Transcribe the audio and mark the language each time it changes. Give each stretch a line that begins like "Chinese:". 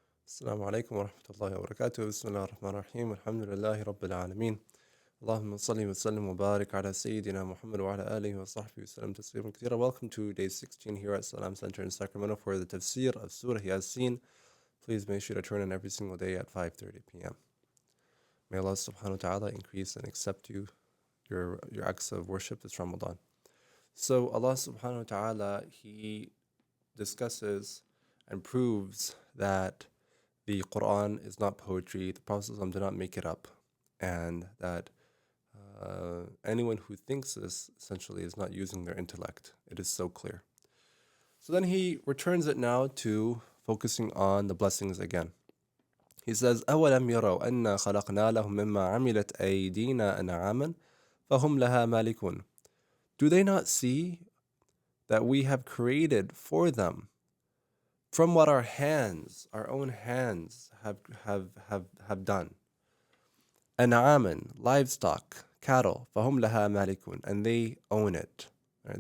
Arabic: السلام عليكم ورحمة الله وبركاته. بسم الله الرحمن الرحيم. الحمد لله رب العالمين. اللهم صل وسلم وبارك على سيدنا محمد وعلى آله وصحبه وسلم تسليما كثيرا.
English: Welcome to day 16 here at SALAM Center in Sacramento for the Tafseer of Surah Yasin. Please make sure to turn in every single day at 5:30 p.m. May Allah subhanahu wa ta'ala increase and accept your acts of worship this Ramadan. So Allah subhanahu wa ta'ala, He discusses and proves that the Quran is not poetry, the Prophet ﷺ did not make it up, and that anyone who thinks this essentially is not using their intellect. It is so clear. So then he returns it now to focusing on the blessings again. He says,
Arabic: أَوَلَمْ يَرَوْا أَنَّا خَلَقْنَا لَهُم مِّمَّا عَمِلَتْ أَيْدِينَا أَنْعَامًا فَهُمْ لَهَا مَالِكُونَ.
English: Do they not see that we have created for them from what our own hands have done? An'aman, livestock, cattle,
Arabic: فَهُمْ لَهَا مَالِكُونَ,
English: and they own it. Right?